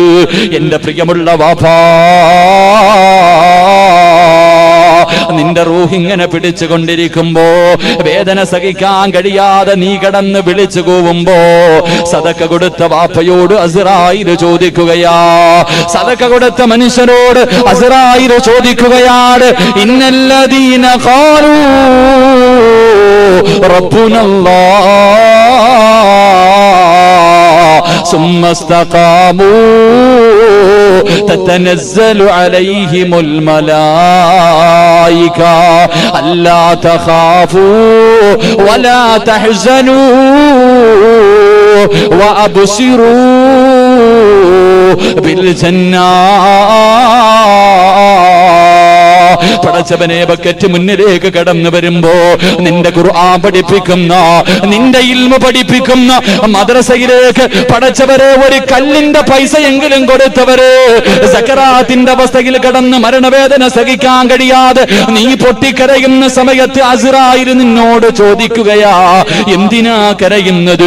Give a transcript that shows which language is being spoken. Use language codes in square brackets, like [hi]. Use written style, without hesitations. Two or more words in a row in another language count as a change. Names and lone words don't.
[ml] എന്റെ പ്രിയമുള്ള വാപ്പാ, നിന്റെ റൂഹ് ഇങ്ങനെ പിടിച്ചുകൊണ്ടിരിക്കുമ്പോ, വേദന സഹിക്കാൻ കഴിയാതെ നീ കിടന്ന് വിളിച്ചു കൂവുമ്പോ, സദക്ക കൊടുത്ത വാപ്പയോട് അസ്റായീൽ ചോദിക്കുകയാ, സദക്ക കൊടുത്ത മനുഷ്യനോട് അസ്റായീൽ ചോദിക്കുകയാണ്, [ar] إن الذين قالوا ربنا الله ثم استقاموا تتنزل عليهم الملائكة ألا تخافوا ولا تحزنوا وأبصروا بالجنة. [ml] പടച്ചവനെ, ബക്കറ്റ് മുന്നിലേക്ക് കടന്നു വരുമ്പോ നിന്റെ ഖുർആൻ പഠിപ്പിക്കുന്ന, നിന്റെ ഇൽമു പഠിപ്പിക്കുന്ന മദ്രസയിലേക്ക് പടച്ചവരെ ഒരു കല്ലിന്റെ പൈസയെങ്കിലും കൊടുത്തവര് സക്കറാത്തിന്റെ അവസ്ഥയിൽ കടന്ന് മരണവേദന സഹിക്കാൻ കഴിയാതെ നീ പൊട്ടിക്കരയുന്ന സമയത്ത് അസ്റായീൽ നിന്നോട് ചോദിക്കുകയാ, എന്തിനാ കരയുന്നത്?